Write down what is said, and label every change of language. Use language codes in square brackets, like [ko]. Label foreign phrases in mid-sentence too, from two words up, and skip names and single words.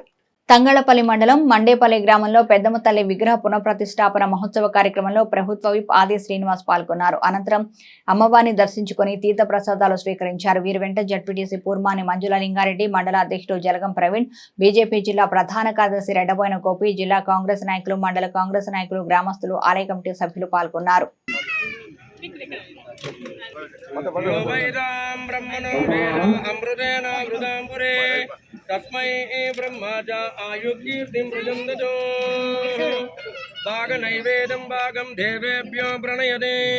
[te] తంగళపల్లి మండలం మండేపల్లి గ్రామంలో పెద్దమ్మ తల్లి విగ్రహ పునఃప్రతిష్ఠాపన మహోత్సవ కార్యక్రమంలో ప్రభుత్వ విప్ ఆది శ్రీనివాస్ పాల్గొన్నారు. అనంతరం అమ్మవారిని దర్శించుకుని తీర్థ ప్రసాదాలు స్వీకరించారు. వీరి వెంట జడ్పీటీసీ పూర్మాని మంజుల లింగారెడ్డి, మండల అధ్యక్షుడు జలగం ప్రవీణ్, బీజేపీ జిల్లా ప్రధాన కార్యదర్శి రెడ్డబోయిన గోపి, జిల్లా కాంగ్రెస్ నాయకులు, మండల కాంగ్రెస్ నాయకులు, గ్రామస్తులు, ఆలయ కమిటీ సభ్యులు పాల్గొన్నారు. [sa] तस्मै ब्रह्माजा आयुकीर्तिं प्रजन्दतो भागनैवेदं भागं देवेभ्यो प्रणयते